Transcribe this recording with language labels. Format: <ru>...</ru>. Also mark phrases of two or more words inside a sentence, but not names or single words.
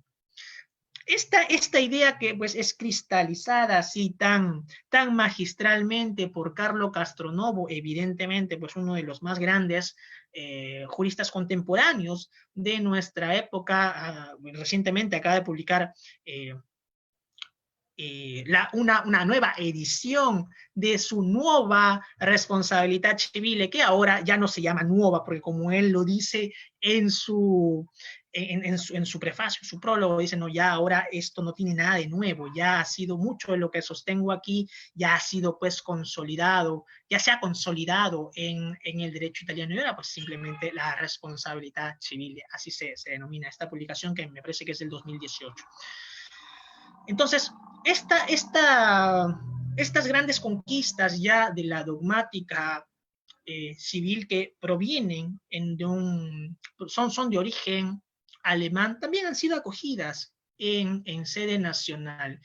<es>Esta idea que pues es cristalizada así tan magistralmente por Carlo Castronovo, evidentemente pues uno de los más grandes juristas contemporáneos de nuestra época, recientemente acaba de publicar una nueva edición de su nueva responsabilità civile, que ahora ya no se llama nueva, porque como él lo dice en su prefacio, en su prólogo, dice, no, ya ahora esto no tiene nada de nuevo, ya ha sido mucho de lo que sostengo aquí, ya ha sido pues consolidado, ya se ha consolidado en el derecho italiano, y ahora pues simplemente la responsabilità civile, así se denomina esta publicación, que me parece que es del 2018. Entonces, estas grandes conquistas ya de la dogmática civil que provienen son de origen alemán, también han sido acogidas en sede nacional.</es>